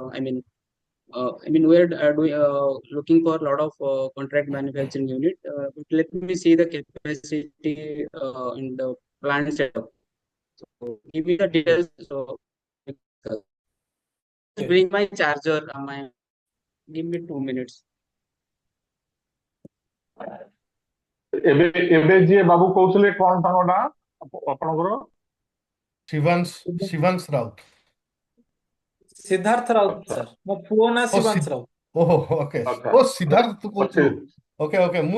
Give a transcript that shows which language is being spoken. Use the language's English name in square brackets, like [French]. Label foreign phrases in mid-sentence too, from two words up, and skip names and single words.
[English] We are looking for a lot of contract manufacturing unit. But let me see the capacity in the plant setup. So give me the details. So bring my charger. Give me 2 minutes. [Odia] ଏବେ ଯିଏ ବାବୁ କହୁଥିଲେ କଣ ତାଙ୍କ ନାଁ ଆପଣଙ୍କର? ଶିବାଂଶ ରାଉତ। ସିଦ୍ଧାର୍ଥ ରାଉତ sir, ମୋ ପୁଅ ନା ଶିବାଂଶ ରାଉତ। ଓହୋ ଓକେ ଓ ସିଦ୍ଧାର୍ଥ ତୁ କହୁଛୁ। [English] okay okay [Odia] ମୁଁ